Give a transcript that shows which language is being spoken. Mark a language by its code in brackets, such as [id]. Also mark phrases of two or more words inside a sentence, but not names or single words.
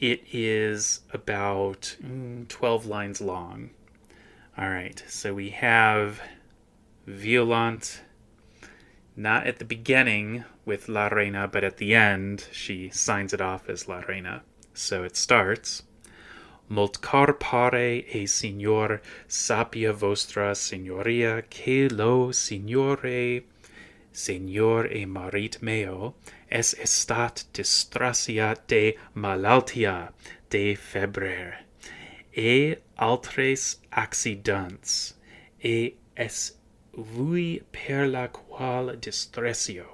[en] It is about 12 lines long. All right, so we have Violant, not at the beginning with La Reina, but at the end, she signs it off as La Reina. So it starts, [ca] Molt pare e senyor sapia vostra senyoria que lo senyor e marit meo es estat distrasiat de malaltia, de febre, e altres accidents, e es vui per la qual distresio.